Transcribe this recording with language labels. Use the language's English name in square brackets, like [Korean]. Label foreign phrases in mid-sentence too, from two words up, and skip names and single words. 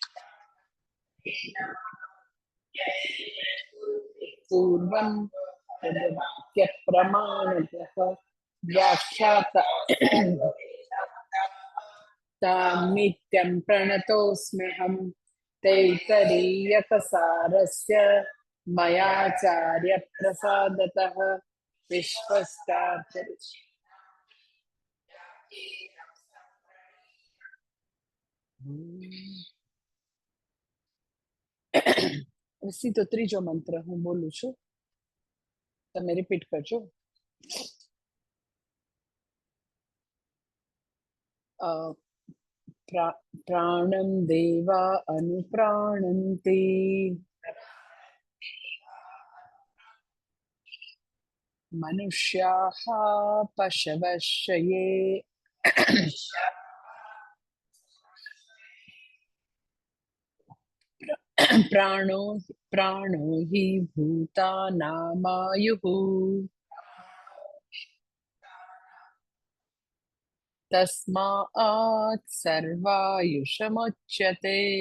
[Sanskrit] पूर्वं तदप्यप्रमाणतः व्याख्यात तां प्रणतोऽस्म्यहं तैतरीयकसारस्य मयाचार्यप्रसादतः विश्वस्तात्। [Gujarati] તો ત્રીજો મંત્ર હું બોલું છું, તમે રિપીટ કરજો. [Sanskrit] प्राणं देवा अनुप्राणन्ति मनुष्याः पशवः शये प्राणो हि भूतानामायुः तस्मात् सर्वायुषमुच्यते.